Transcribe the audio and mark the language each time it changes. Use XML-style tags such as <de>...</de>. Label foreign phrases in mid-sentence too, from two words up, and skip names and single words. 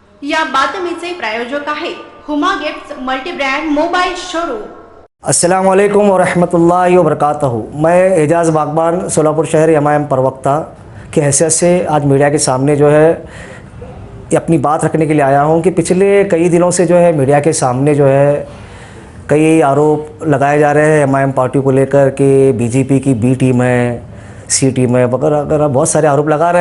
<mr>या बातमीचे प्रायोजक आहेत हुमा गिफ्ट्स मल्टीब्रँड मोबाईल शोरूम।</mr> <ar>السلام عليكم ورحمة الله وبركاته.</ar> <hi>मैं एजाज़ बागबान सोलापुर शहर एमआईएम प्रवक्ता की हैसियत से आज मीडिया के सामने जो है ये अपनी बात रखने के लिए आया हूँ कि पिछले कई दिनों से जो है मीडिया के सामने जो है कई आरोप लगाए जा रहे हैं एमआईएम पार्टी को लेकर कि बीजेपी की</hi> <en>B team</en> <hi>है,</hi> <en>C team</en> <hi>है वगैरह वगैरह बहुत सारे आरोप लगा रहे हैं।</hi>